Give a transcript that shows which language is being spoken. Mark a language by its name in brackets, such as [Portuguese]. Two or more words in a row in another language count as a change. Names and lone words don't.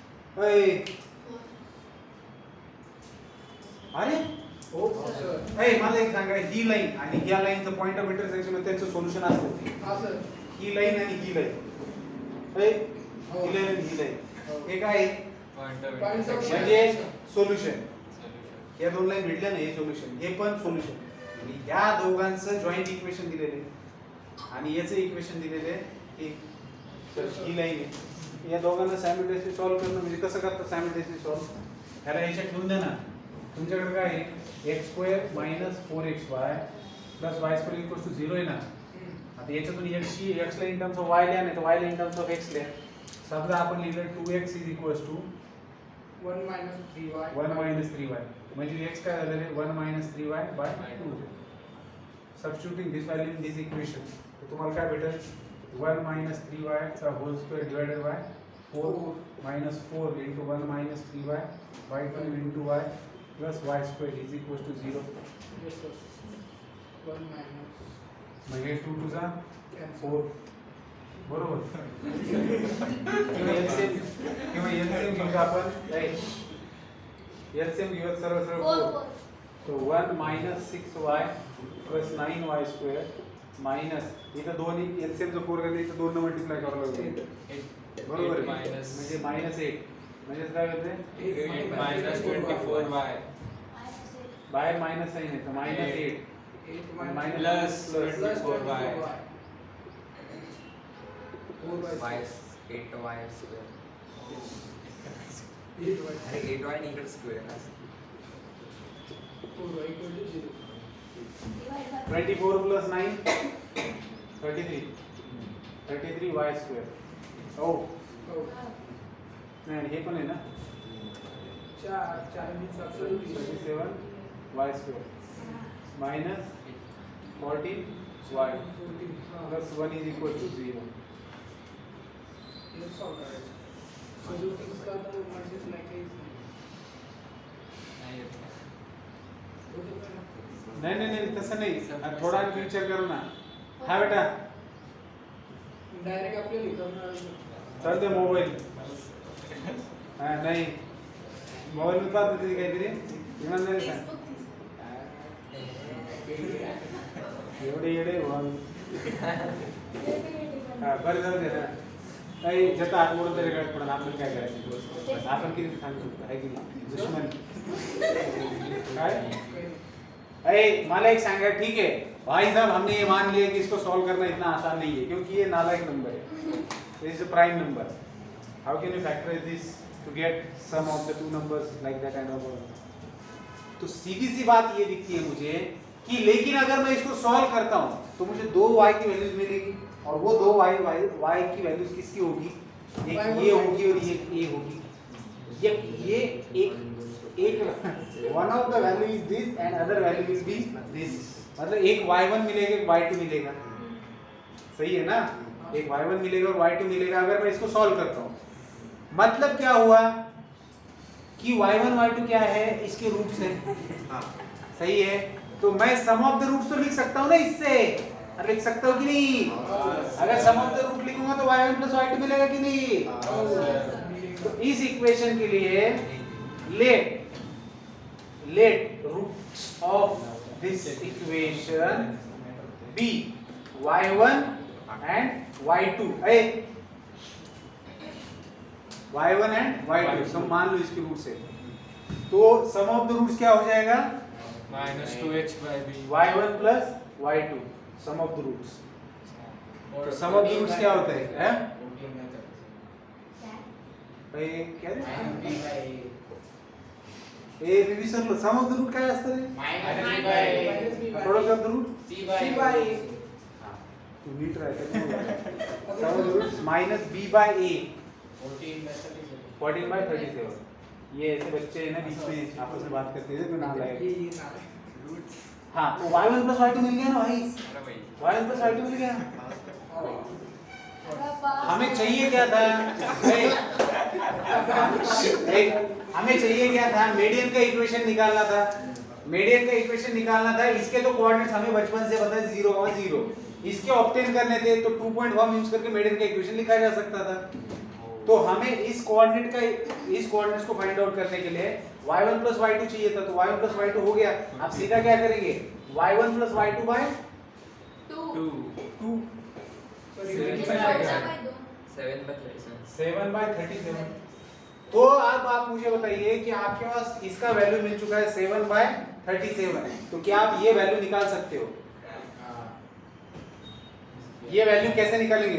[Marathi] अरे हो सर मला एक सांगा ही लाईन आणि ह्या लाईनचं [English] point of intersection [Marathi] मध्ये त्यांचं सोल्युशन असतं. हा सर ही लाईन आणि ही लाईन हो. ही लाईन आणि ही लाईन हे काय आहे? [English] point of Point of इंटरसेक्शन [Marathi] म्हणजे सोल्युशन. सोल्युशन या दोन लाईन भेटल्या ना हे सोल्युशन हे पण सोल्युशन. आणि या दोघांचं [English] joint equation [Marathi] दिलेले आणि याचं इक्वेशन दिलेले हे ही लाईन आहे. या दोघांना [English] simultaneously solve [Marathi] करणं म्हणजे कसं करतात [English] simultaneously solve? [Marathi] ह्याला याच्यात ठेवून द्या ना. तुमच्याकडे काय आहे? x² - 4xy + y² = 0 आहे ना. आता याच्यातून x ला [English] in terms of [Marathi] y लिहा नाही तर y ला [English] in terms of [Marathi] x लिहा. समजा आपण लिहिलं 2x = 1 - 3y 1 - 3y म्हणजे x काय झालं रे 1 - 3y/2. [English] substituting this value in this equation, [Marathi] तो तुम्हाला काय भेटेल [English] 1 minus 3y चा whole square divided by 4 minus 4 into 1 minus 3y y2 into y plus y square is equals to 0. Yes, sir. 1 minus. [Marathi] मग हे 2 2 चा Cancel. 4 बरोबर. किंवा LCM घेऊ आपण, राईट. LCM घेऊ सरळ सरळ 4. तो [English] 1 minus 6y plus 9y square minus [Marathi] इथं दोन्ही LCM चं 4 घेतलं इथं 2 ने मल्टिप्लाय करावं लागेल. बरोबर आहे. minus म्हणजे -8 म्हणजे काय होते 8 minus 24y बाहेर मायनस साइन आहे तर -8 8 minus minus plus plus 24y. 4y. 8y square. 8y. अरे 8y आणि इकडे स्क्वेअर [English] 4y equal to 0. [Marathi] 24 plus 9 33 33y square. ओ Oh. नाही हे पण आहे ना [English] 4 means absolutely 37y square minus 14y 14. plus 1 is equal to 0. [Marathi] ये सॉल्व करायचं. [Hindi] So जो इसका तो मल्टीप्लाई केस [Marathi] नाही येत. नाही नाही नाही तसं नाही, थोडा विचार करू ना. हा बेटा डायरेक्ट आपल्याला लिखवणार चल दे मोबाईल. हा नाही मोबाईल मध्ये पाहत होती काहीतरी इमान नाही सांग एवढे येडे बोल. हा बरं जाऊ दे ना. काही ज्याचा हात मोडून तरी गळत पडून आपण काय करायचं. आपण किती सांगू शकतो आहे की नाही दुश्मन काय. अरे मला एक सांगा, [Hindi] ठीक है भाई साहब हमने ये मान लिया कि इसको सॉल्व करना इतना आसान नहीं है क्योंकि ये नालायक नंबर है. [English] this is a prime number. how can you factorise this to get sum of the two numbers like that kind of. [Hindi] तो सीधी सी बात ये दिखती है मुझे कि लेकिन अगर मैं इसको सॉल्व करता हूं तो मुझे दो y की वैल्यूज मिलेगी और वो दो y की वैल्यूज किसकी होगी, एक ये होगी और ये होगी. ये एक [English] one of the value is this and other value is this. [Hindi] मतलब एक y1 मिलेगा एक y2 मिलेगा. सही है ना. एक y1 मिलेगा और y2 मिलेगा अगर मैं इसको सॉल्व करता हूं. मतलब क्या हुआ कि y1 y2 क्या है, इसके रूट्स हैं. सही है. तो मैं [English] sum of the roots [Hindi] तो लिख सकता हूं ना इससे. लिख सकता हूं कि नहीं. अगर [English] sum of the root [Hindi] लिखूंगा तो [English] y1 plus y2 [Hindi] मिलेगा कि नहीं. तो इस इक्वेशन के लिए [English] let roots of this equation be y1 and y2. y1 and y2 [Hindi] सब मान लो इसके रूट्स है. तो [English] sum of the roots [Hindi] क्या हो जाएगा [English] minus 2h by b. y1 plus y2 sum of the roots. [Hindi] तो [English] sum of the roots [Hindi] क्या होता है हैं? [Marathi] भाई क्या रे ए बीबी सर [English] sum of the root [Marathi] काय असतं रे. [English] product of the root C by A. [Marathi] तू नीट राहते. [English] sum of the roots minus b by a 14 by 37. [Hindi] ये ऐसे बच्चे हैं ना बीच में आपस में बात करते हैं तो नाम ये लाएगा. नाम हाँ तो [English] y1 plus y2 [Hindi] मिल गया ना भाई. अरे भाई [English] y1 plus y2 [Hindi] मिल गया. हमें हमें चाहिए क्या था हमें चाहिए क्या था, मीडियन का इक्वेशन निकालना था. मीडियन का इक्वेशन निकालना था. इसके तो कोऑर्डिनेट्स हमें बचपन से पता है 0, 0. इसके ऑब्टेन करने थे तो 2.1 यूज करके मीडियन का इक्वेशन लिखा जा सकता था. तो हमें इस कोऑर्डिनेट्स को [English] find out [Hindi] करने के लिए [English] y1 plus y2 [Hindi] चाहिए था. तो [English] y1 plus y2 [Hindi] हो गया. अब सीधा क्या करेंगे [English] y1 plus y2 by [Hindi] 2 2 7 by 37. 7 by 37. तो अब आप मुझे बताइए कि आपके पास इसका वैल्यू मिल चुका है 7 by 37. तो क्या आप ये वैल्यू निकाल सकते हो. ये वैल्यू कैसे निकालेंगे.